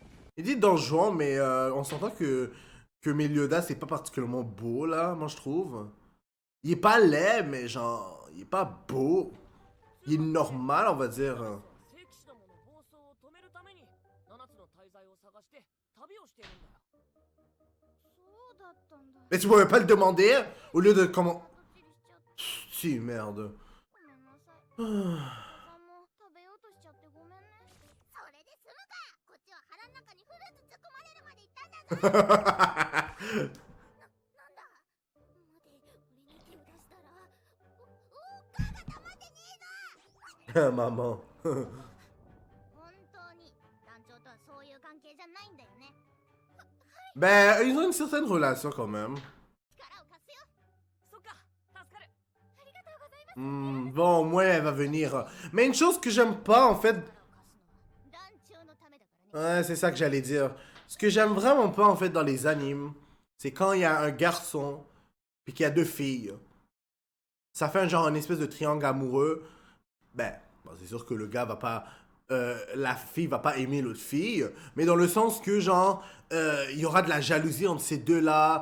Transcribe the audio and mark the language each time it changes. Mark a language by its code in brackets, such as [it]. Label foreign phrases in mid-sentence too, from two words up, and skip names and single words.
[fr] Il dit Don Juan, mais on s'entend que Meliodas, c'est pas particulièrement beau, là, moi, je trouve. Il est pas laid, mais genre, il est pas beau. Il est normal, on va dire. [ja] 聖騎士どもの暴走を止めるために7つの大罪を探して旅をしているんだよ。そうだったんだ。 [fr] Mais tu pouvais pas le demander au lieu de comment. [ja] どっちりしちゃって [fr] Si, merde. [ja] ごめんなさい。 Ah. さんも食べようとしちゃってごめんね。それで済むか。こっちは腹の中にフルーツ突っ込まれるまで行ったんだぞ。なんだ。待て、俺に手を出したら、おっかが黙ってねえぞ。 [fr] Maman. [ja] 本当に団長とはそういう関係じゃないんだよね。 [fr] Ben, ils ont une certaine relation quand même. [ja] 力を貸すよ。そっか、助かる。ありがとうございます。 [fr] Bon, au moins, elle va venir. Mais une chose que j'aime pas, en fait. [ja] 力を貸すのは団長のためだからね。 [fr] Ouais, c'est ça que j'allais dire. Ce que j'aime vraiment pas, en fait, dans les animes, c'est quand il y a un garçon, puis qu'il y a deux filles. Ça fait un genre, une espèce de triangle amoureux. Ben, bon, c'est sûr que le gars va pas. La fille va pas aimer l'autre fille, mais dans le sens que, genre, il y aura de la jalousie entre ces deux-là.